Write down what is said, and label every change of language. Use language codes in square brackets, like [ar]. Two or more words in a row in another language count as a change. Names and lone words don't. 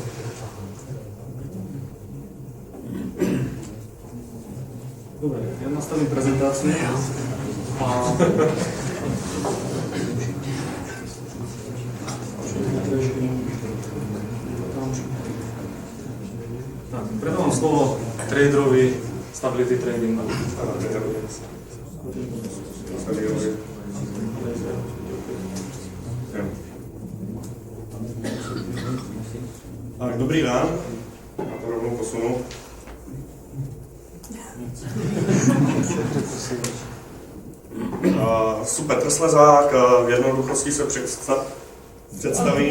[sk] Dobre, ja nastavím prezentáciu. Tak, predávam slovo traderovi Stability Tradingu. [cs] Tak, dobrý den, já to rovnou posunu. Jsem Petr Slezák, v jednoduchosti se představím.